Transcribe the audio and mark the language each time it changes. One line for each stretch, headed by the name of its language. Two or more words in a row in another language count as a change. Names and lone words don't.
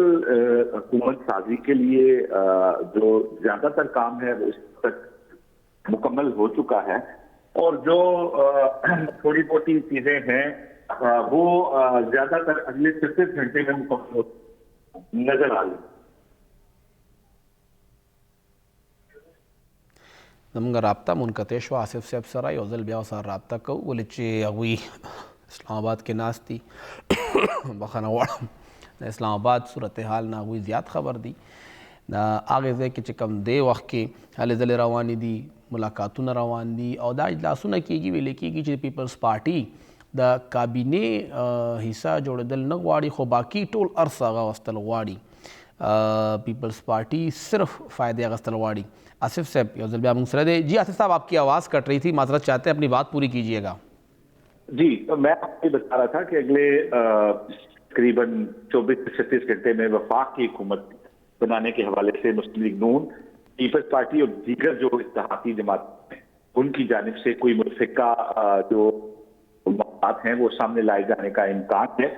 Urdu: حکومت سازی کے لیے جو زیادہ تر کام ہے وہ اس تک مکمل ہو چکا ہے اور جو تھوڑی موٹی چیزیں ہیں وہ زیادہ تر اگلے 36 گھنٹے میں مکمل نظر آ رہی ہیں.
Pashto: زموږ رابطه منقطع شوه. آصف صاحب سره یو ځل بیا ورسره رابطه کوو ولې چې هغوی اسلام آباد کې ناست دي. بخښنه غواړم د اسلام آباد صورتحال نه هغوی زیات خبر دي. د هغې ځای کې چې کوم دی وخت کې هلې ځلې روانې دي، ملاقاتونه روان دي او دا اجلاسونه کېږي، ویلې کېږي چې د پیپلز پارټي د کابینې حصه جوړېدل نه غواړي خو باقي ټول ارڅ هغه اخیستل غواړي. پیپلز پارٹی صرف فائدے اغستل غواړي. آصف صاحب یو ځل بیا موږ سره دی.
Urdu: جی آصف صاحب آپ کی آواز کٹ رہی تھی، معذرت چاہتے ہیں، اپنی بات پوری کیجیے گا. جی میں آپ کو بتا رہا تھا کہ اگلے تقریباً 24 سے 36 گھنٹے میں وفاق کی حکومت بنانے کے حوالے سے مسلم لیگ نون، پیپلز پارٹی اور دیگر جو اتحادی جماعتیں ہیں ان کی جانب سے کوئی متفقہ جو بات ہیں وہ سامنے لائے جانے کا امکان ہے.